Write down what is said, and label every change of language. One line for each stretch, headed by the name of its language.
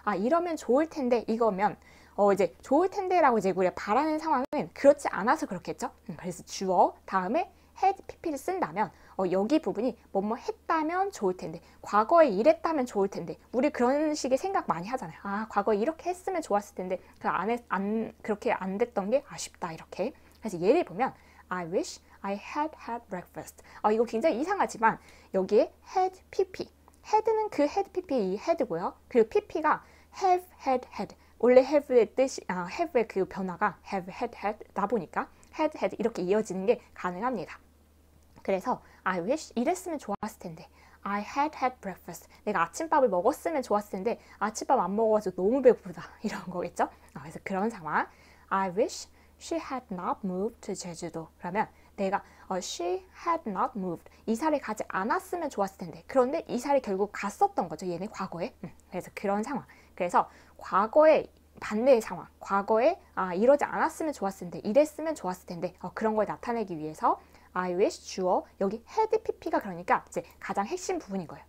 Korean: 이러면 좋을 텐데, 이거면 이제 좋을 텐데라고 이제 우리가 바라는 상황은 그렇지 않아서 그렇겠죠. 그래서 주어 다음에 had pp를 쓴다면 여기 부분이 뭐뭐 했다면 좋을 텐데, 과거에 이랬다면 좋을 텐데, 우리 그런 식의 생각 많이 하잖아요. 과거에 이렇게 했으면 좋았을 텐데 그렇게 안 됐던 게 아쉽다, 이렇게. 그래서 예를 보면
English: I wish I had breakfast.
Korean: 이거 굉장히 이상하지만 여기에 had pp, had는 그 had pp의 이 had고요. 그리고 pp가 have had. 원래 have의 뜻이 have의 그 변화가 have had 나 보니까 had 이렇게 이어지는 게 가능합니다. 그래서
English: I wish
Korean: 이랬으면 좋았을 텐데,
English: I had breakfast.
Korean: 내가 아침밥을 먹었으면 좋았을 텐데 아침밥 안 먹어가지고 너무 배고프다, 이런 거겠죠. 그래서 그런 상황.
English: I wish she had not moved to 제주도.
Korean: 그러면 내가
English: she had not moved,
Korean: 이사를 가지 않았으면 좋았을 텐데, 그런데 이사를 결국 갔었던 거죠, 얘는 과거에. 그래서 그런 상황. 그래서 과거에 반대의 상황, 과거에 이러지 않았으면 좋았을 텐데, 이랬으면 좋았을 텐데, 그런 걸 나타내기 위해서 I wish 주어, 여기 had pp가 그러니까 이제 가장 핵심 부분인 거예요.